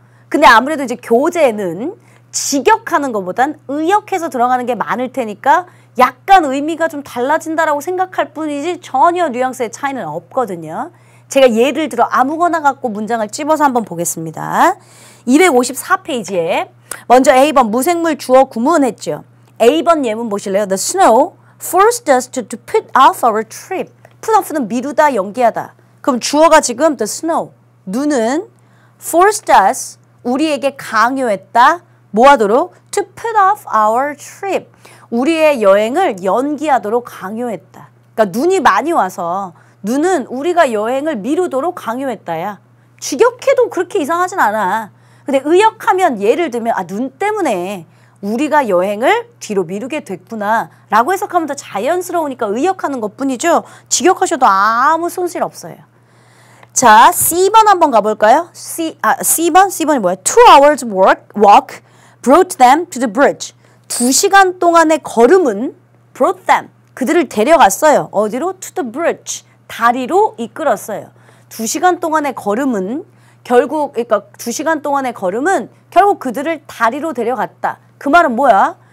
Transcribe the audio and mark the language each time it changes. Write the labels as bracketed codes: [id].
[ko] 근데 아무래도 이제 교재는 직역하는 것보단 의역해서 들어가는 게 많을 테니까 약간 의미가 좀 달라진다라고 생각할 뿐이지 전혀 뉘앙스의 차이는 없거든요. 제가 예를 들어 아무거나 갖고 문장을 찝어서 한번 보겠습니다. 254페이지에 먼저 A번 무생물 주어 구문 했죠. A번 예문 보실래요? [en] The snow forced us to put off our trip. [ko] put off는 미루다, 연기하다. 그럼 주어가 지금 the snow. 눈은 [en] forced us, [ko] 우리에게 강요했다. 뭐 하도록? [en] To put off our trip. [ko] 우리의 여행을 연기하도록 강요했다. 그러니까 눈이 많이 와서 눈은 우리가 여행을 미루도록 강요했다야. 직역해도 그렇게 이상하진 않아. 근데 의역하면 예를 들면 눈 때문에 우리가 여행을 뒤로 미루게 됐구나 라고 해석하면 더 자연스러우니까 의역하는 것뿐이죠. 직역하셔도 아무 손실 없어요. 자, C번 한번 가볼까요? C번이 뭐야? [en] 2 hours walk brought them to the bridge. [ko] 2시간 동안의 걸음은 [en] brought them. [ko] 그들을 데려갔어요. 어디로? [en] To the bridge. [ko] 다리로 이끌었어요. 2시간 동안의 걸음은 결국, 그러니까 2시간 동안의 걸음은 결국 그들을 다리로 데려갔다. 그 말은 뭐야?